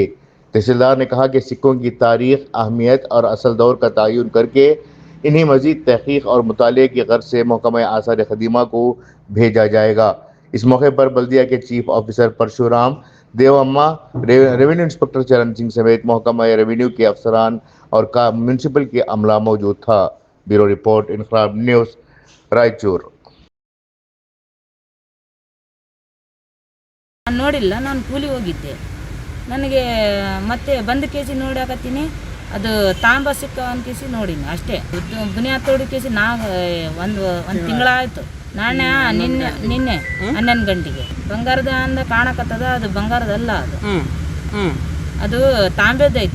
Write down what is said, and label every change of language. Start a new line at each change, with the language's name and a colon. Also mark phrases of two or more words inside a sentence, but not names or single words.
Urdu: تحصیلدار نے کہا کہ سکوں کی تاریخ، اہمیت اور اصل دور کا تعین کرکے انہیں مزید تحقیق اور مطالعے کی غرض سے محکمہ آثار قدیمہ کو بھیجا جائے گا. اس موقع پر بلدیہ کے
English: chief officer
Urdu: پرشورام دیومّا,
English: revenue inspector
Urdu: چرن سنگھ سمیت محکمہ ریونیو کے افسران اور میونسپل کے عملہ موجود تھا.
English: bureau report,
Urdu: انقلاب نیوز، رائچور.
Kannada: ನೋಡಿಲ್ಲ, ನಾನು ಕೂಲಿ ಹೋಗಿದ್ದೆ. ನನಗೆ ಮತ್ತೆ ಬಂದ ಕೇಸಿ ನೋಡಾಕತ್ತೀನಿ, ಅದು ತಾಂಬ ಸಿಕ್ಕ ಒಂದು ಕೇಸಿ ನೋಡಿನಿ ಅಷ್ಟೇ. ಬುನಿಯಾದ್ ತೋಡಿ ಕೇಸಿ ಒಂದು ತಿಂಗಳಾಯಿತು. ನಾಳೆ ನಿನ್ನೆ 11 ಗಂಟೆಗೆ ಬಂಗಾರದ ಅಂದ ಕಾಣಕತ್ತದ, ಅದು ಬಂಗಾರದಲ್ಲ, ಅದು ತಾಂಬೆದೈತೆ.